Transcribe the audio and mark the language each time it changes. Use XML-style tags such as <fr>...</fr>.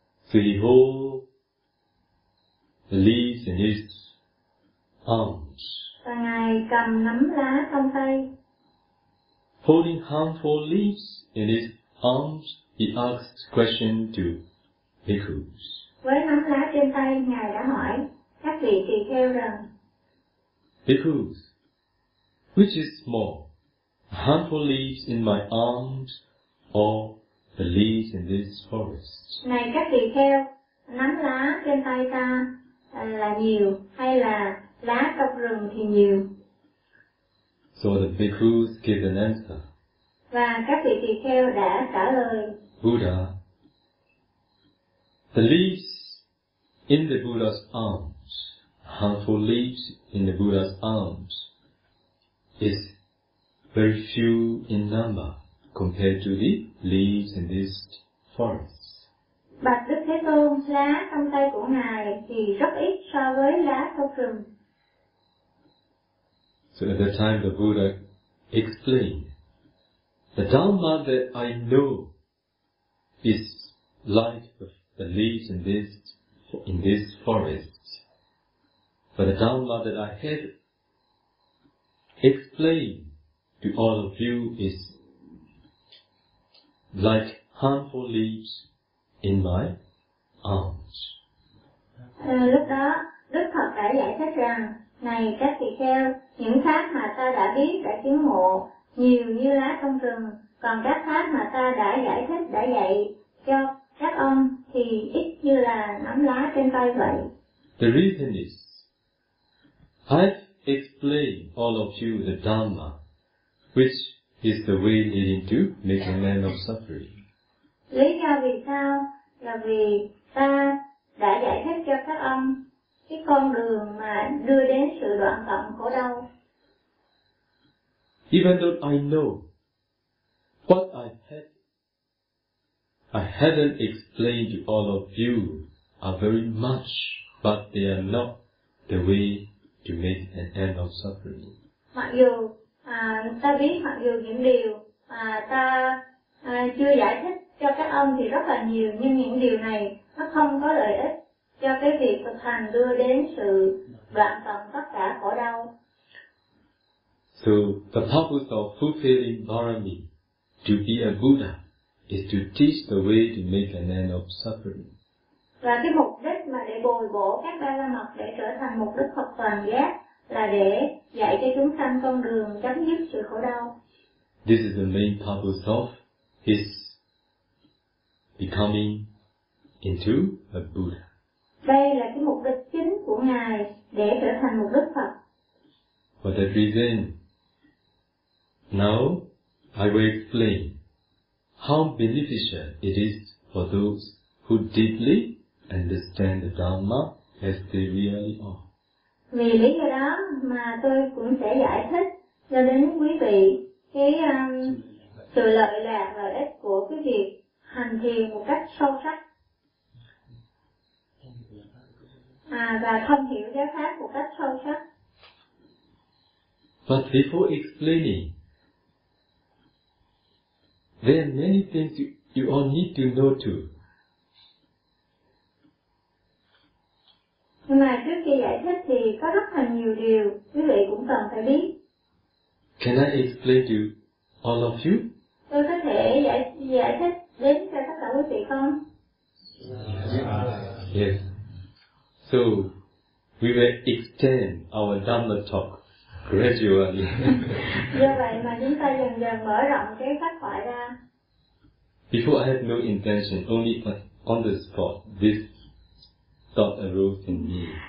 <en>So he hold the leaves in his arms.</en> <vi>Và Ngài cầm nắm lá trong tay.</vi> <en>Holding handful leaves in his arms, he asked question to bhikkhus.</en> <vi>Với nắm lá trên tay, Ngài đã hỏi các vị tỳ kheo rằng,</vi> <en>bhikkhus, which is more, a handful leaves in my arms or the leaves in this forest?</en> <vi>Này các tỳ kheo, nắm lá trên tay ta là nhiều hay là lá trong rừng thì nhiều?</vi> <en>So the bhikkhus give an answer.</en> <vi>Và các vị tỳ kheo đã trả lời,</vi> <en>Buddha, the leaves in the Buddha's arms, handful leaves in the Buddha's arms, is very few in number compared to the leaves in this forest.</en> <vi>Bạch Đức Thế Tôn, lá trong tay của Ngài thì rất ít so với lá trong rừng.</vi> <en>So at that time the Buddha explained, the Dhamma that I know is like the leaves in this forest. But the Dhamma that I have explained to all of you is like handful leaves in my arms.</en> <vi>Lúc đó, Đức Phật đã giải thích rằng, này các vị kheo, những pháp mà ta đã biết, đã chứng ngộ, nhiều như lá trong rừng, còn các pháp mà ta đã giải thích, đã dạy cho các ông thì ít như là nắm lá trên tay vậy.</vi> <en>The reason is, I've explained all of you the Dhamma, which is the way leading to make a man of suffering.</en> <vi>Lý do vì sao? Là vì ta đã giải thích cho các ông cái con đường mà đưa đến sự đoạn tận khổ đau.</vi> <en>Even though I know what I have I haven't explained to all of you are very much, but they are not the way to make an end of suffering.</en> <vi>Mặc dù ta biết mặc dù những điều ta chưa giải thích cho các ông thì rất là nhiều, nhưng những điều này nó không có lợi ích cho cái việc thực hành đưa đến sự đoạn tận tất cả khổ đau.</vi> <en>So the purpose of fulfilling Bharami to be a Buddha is to teach the way to make an end of suffering.</en> <vi>Và cái mục đích mà để bồi bổ các ba la mật để trở thành một đức Phật toàn giác là để dạy cho chúng sanh con đường chấm dứt sự khổ đau.</vi> <en>This is the main purpose of his becoming into a Buddha.</en> <vi>Đây là cái mục đích chính của ngài để trở thành một đức Phật.</vi> <en>For that reason, now I will explain how beneficial it is for those who deeply understand the Dharma as they really are.</en> <vi>Vì lý do đó mà tôi cũng sẽ giải thích cho đến quý vị cái sự lợi lạc lợi ích của cái việc hành thiền một cách sâu sắc và thông hiểu giáo pháp một cách sâu sắc.</vi> <en>But before explaining, there are many things you all need to know too.</en> <vi>Nhưng mà trước khi giải thích thì có rất là nhiều điều quý vị cũng cần phải biết.</vi> <en>Can I explain to all of you?</en> <vi>Tôi có thể giải thích đến cho tất cả quý vị không?</vi> <en>Yes. So we will extend our Dhamma talk gradually.</en> <vi>Do vậy mà chúng ta dần dần mở rộng cái pháp thoại ra.</vi> <en>Before I had no intention, only on the spot, this thought arose in me.</en>